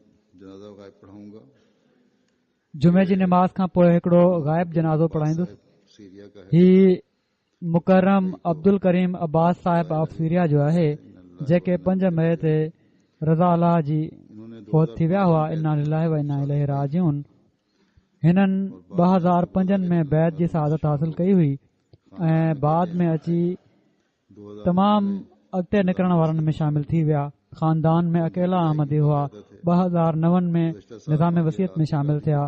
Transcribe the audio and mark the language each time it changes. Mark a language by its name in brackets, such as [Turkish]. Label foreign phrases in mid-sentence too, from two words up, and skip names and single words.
[Sindhi] जुमे जी नमाज़ खां पोइ हिकिड़ो ग़ाइब जनाज़ो पढ़ाईंदुसि। ही मुकरम अब्दुल करीम अब्बास साहिब ऑफ सीरिया जो आहे, जेके 5 मई ते रज़ा अल्लाह जी फौत थी विया हुआ। [Arabic] إنا لله وإنا إليه راجعون. [Sindhi] हिननि 2005 में बैत जी सआदत हासिल कई हुई ऐं बाद में अची तमामु अॻिते निकिरण वारनि में शामिल थी विया। ख़ानदान में अकेला अहमदी हुआ। 2009 में निज़ाम वसीयत में शामिल थिया।